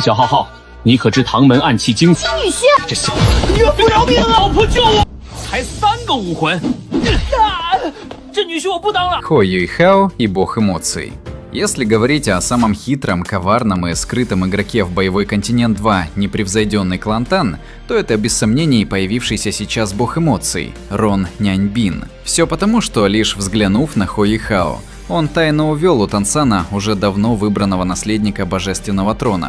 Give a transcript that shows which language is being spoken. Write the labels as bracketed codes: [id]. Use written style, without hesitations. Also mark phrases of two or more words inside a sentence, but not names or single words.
[zh] 小浩浩，你可知唐门暗器精死？女婿，这小岳父饶命啊！老婆救我！才3个武魂，这女婿我不当了。 [ru] Хо Юйхао и бог эмоций. Если говорить о самом хитром, коварном и скрытом игроке в Боевой континент 2 непревзойденный клан Тан, то это без сомнений появившийся сейчас бог эмоций Рон Няньбин. Все потому, что лишь взглянув на Хо Юйхао, он тайно увел у Тансана уже давно выбранного наследника божественного трона.